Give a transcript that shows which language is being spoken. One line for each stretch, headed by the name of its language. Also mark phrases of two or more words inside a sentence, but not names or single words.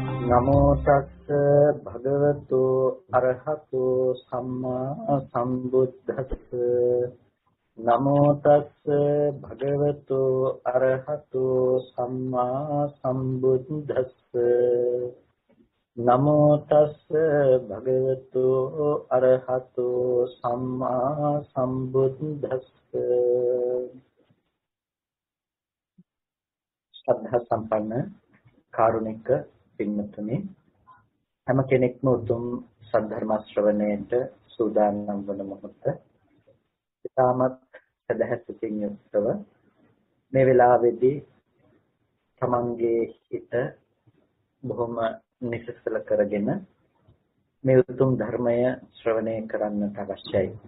Pali: නමෝ තස්ස භගවතු අරහතු සම්මා සම්බුද්දස්ස නමෝ තස්ස භගවතු අරහතු සම්මා සම්බුද්දස්ස නමෝ තස්ස භගවතු අරහතු සම්මා සම්බුද්දස්ස
Sinhala: ශ්‍රද්ධා සම්පන්න කාරුණික පින්වත්නි හැම කෙනෙක්ම උතුම් සද්ධර්ම ශ්‍රවණයට සූදානම් වන මොහොත ඉතාමත් සදහසිතින් යුක්තව මේ වෙලාවේදී තමන්ගේ හිත බොහොම නිසසල කරගෙන මේ උතුම් ධර්මය ශ්‍රවණය කරන්නට අවශ්‍යයි.